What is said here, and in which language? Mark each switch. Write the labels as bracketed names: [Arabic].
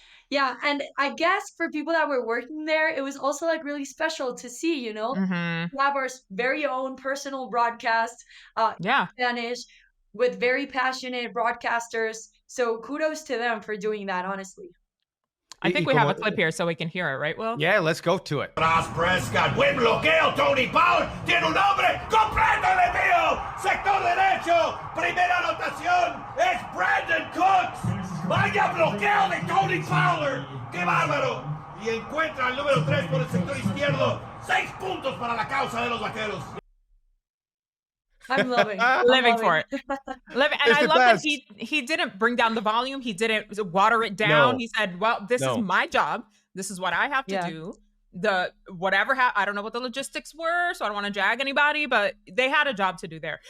[English] Yeah, and I guess for people that were working there, it was also like really special to see, we have our very own personal broadcast, Spanish, with very passionate broadcasters. So kudos to them for doing that, honestly. I think we have a clip here so we can hear it, right, Will? Yeah, let's go to it. [Spanish] Prescott, buen bloqueo, Tony Power, tiene un hombre, completo el envío, sector derecho, primera anotación, es Brandon Cooks. Vaya bloqueo de Tony Power, qué bárbaro. Y encuentra al número 3 por el sector izquierdo, 6 puntos para la causa de los vaqueros. [English] I'm living for it. And I love that he didn't bring down the volume. He didn't water it down. No. He said, well, this is my job. This is what I have to do. I don't know what the logistics were, so I don't want to jag anybody, but they had a job to do there.